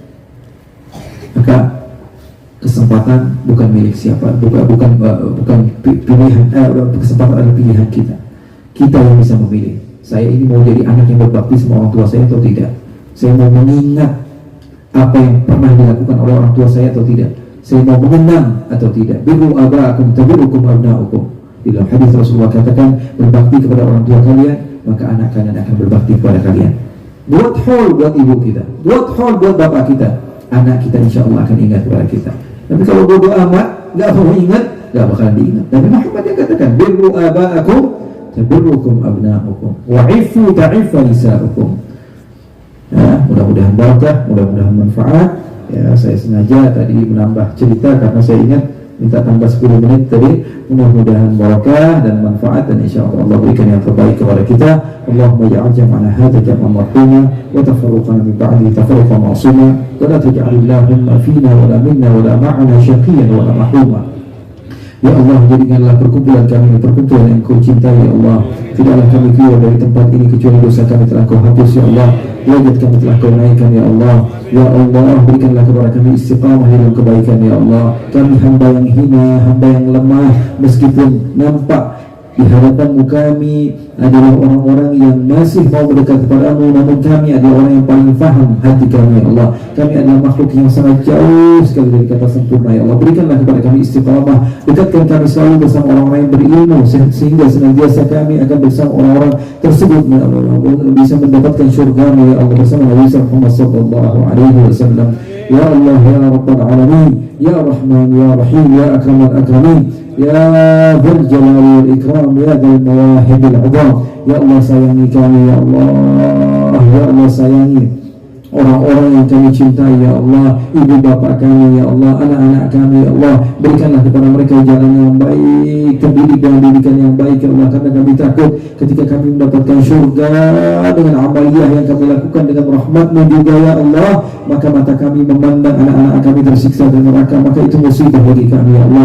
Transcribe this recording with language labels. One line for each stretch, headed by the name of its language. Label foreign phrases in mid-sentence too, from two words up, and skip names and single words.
Indonesian: Maka kesempatan bukan milik siapa, bukan pilihan, kesempatan adalah pilihan kita. Kita yang bisa memilih. Saya ini mau jadi anak yang berbakti sama orang tua saya atau tidak. Saya mau mengingat apa yang pernah dilakukan oleh orang tua saya atau tidak. Saya mau mengenang atau tidak.
Arabic: بروا آباءكم تبركم أبناؤكم.
Indonesian: Di dalam hadis Rasulullah katakan, berbakti kepada orang tua kalian, maka anak kalian akan berbakti kepada kalian. Buat haul buat ibu kita, buat haul buat bapak kita, anak kita
Arabic: إن شاء الله
Indonesian: akan ingat kepada kita. Tapi kalau bodoh amat, nggak mau ingat, nggak bakalan diingat. Nabi Muhammad yang katakan,
Arabic: بروا آباءكم تبركم أبناؤكم وعفوا تعف نساؤكم.
Indonesian: Ya, mudah-mudahan barakah, mudah-mudahan manfaat. Ya, saya sengaja tadi menambah cerita karena saya ingat minta tambah 10 menit tadi. Mudah-mudahan barakah dan manfaat, dan insyaallah Allah berikan yang terbaik kepada kita.
Arabic: اللهم اجعل جمعنا هذا جمعا مرحوما وتفرقنا من بعده تفرقا معصوما ولا تجعل اللهم فينا ولا منا ولا معنا شقيا ولا محروما. يا الله,
Indonesian: jadikanlah perkumpulan kami perkumpulan yang Kau cintai
Arabic: يا الله.
Indonesian: Tidaklah kami keluar dari tempat ini kecuali dosa kami telah Kau hapus
Arabic: يا الله.
Indonesian: Derajat kami telah Kau naikkan
Arabic: يا الله. يا الله,
Indonesian: berikanlah kepada kami istiqamah dalam kebaikan ya Allah. Kami hamba yang hina, hamba yang lemah, meskipun nampak di hadapanmu kami adalah orang-orang yang masih mau mendekat kepadamu, namun kami adalah orang yang paling faham hati kami
Arabic: يا الله.
Indonesian: Kami adalah makhluk yang sangat jauh sekali dari kata sempurna
Arabic: يا الله.
Indonesian: Berikanlah kepada kami istiqamah, dekatkan kami selalu bersama orang-orang yang berilmu, sehingga senantiasa kami akan bersama orang-orang tersebut
Arabic: يا الله,
Indonesian: bisa mendapatkan syurga
Arabic: يا الله
Indonesian: bersama Nabi Muhammad
Arabic: صلى الله عليه وسلم. يا الله يا رب العالمين، يا رحمن يا رحيم، يا أكرم الأكرمين، يا ذا الجلال والإكرام، يا ذا المواهب العظام. يا الله
Indonesian: sayangi kami
Arabic: يا الله، يا الله
Indonesian: sayangi orang-orang yang kami cintai
Arabic: يا الله,
Indonesian: ibu bapak kami
Arabic: يا الله,
Indonesian: anak-anak kami
Arabic: يا الله.
Indonesian: Berikanlah kepada mereka jalan yang baik, terdidik dengan didikan yang baik
Arabic: يا الله,
Indonesian: karena kami takut ketika kami mendapatkan syurga dengan amaliyah yang kami lakukan dengan rahmat-Mu juga
Arabic: يا الله,
Indonesian: maka mata kami memandang anak-anak kami tersiksa di neraka, maka itu musibah bagi kami ya Allah.